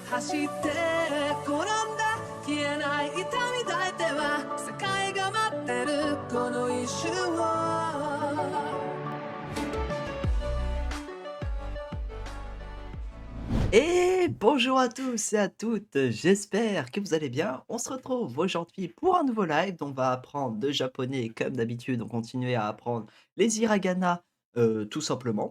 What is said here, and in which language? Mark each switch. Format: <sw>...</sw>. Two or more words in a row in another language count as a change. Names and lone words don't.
<ja>して転んだ消えない痛み抱いては世界が待ってるこの一瞬を。</ja> <fr>Et bonjour à tous et à toutes, j'espère que vous allez bien. On se retrouve aujourd'hui pour un nouveau live dont on va apprendre le japonais comme d'habitude, on continue à apprendre les hiragana tout simplement.</fr>